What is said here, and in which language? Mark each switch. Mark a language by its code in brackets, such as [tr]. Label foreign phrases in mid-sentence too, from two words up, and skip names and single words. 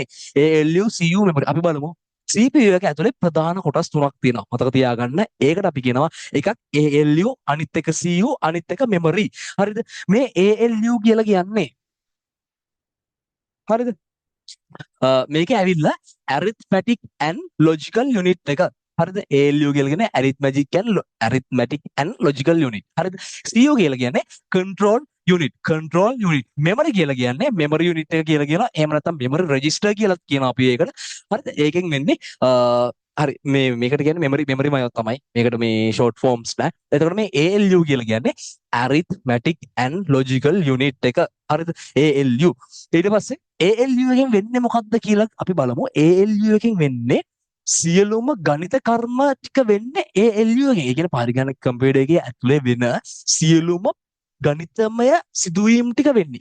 [si] ALU CU memory. අපි බලමු. CPU එක ඇතුලේ ප්‍රධාන කොටස් තුනක් තියෙනවා. මතක තියාගන්න. ඒකට අපි කියනවා එකක් ALU අනිත් එක CU අනිත් එක memory. හරිද? මේ ALU කියලා කියන්නේ හරිද? මේක ඇවිල්ලා [en] arithmetic and logical unit [si] එක. හරිද? ALU කියලා කියන්නේ [en] arithmetic and logical unit. [si] හරිද? CU කියලා කියන්නේ [en] control unit. [si] memory කියලා කියන්නේ [en] memory unit [si] එක කියලා කියනවා. එහෙම නැත්නම් [en] memory register [si] කියලා කියනවා අපි ඒකට. හරිද? ඒකෙන් වෙන්නේ හරි මේකට කියන්නේ memory මයොත් තමයි. මේකට මේ [en] short forms [si] නෑ. එතකොට මේ ALU කියලා කියන්නේ [en] arithmetic and logical unit [si] එක. හරිද? ALU. ඊට පස්සේ ALU එකෙන් වෙන්නේ මොකක්ද කියලා අපි බලමු. ALU එකෙන් වෙන්නේ සියලුම ගණිත කර්ම ටික වෙන්නේ ALU එකෙන්. ඒ කියන්නේ පරිගණක කම්පියුටර් එකේ ඇතුලේ වෙන සියලුම ගණිතමය සිදුවීම් ටික වෙන්නේ.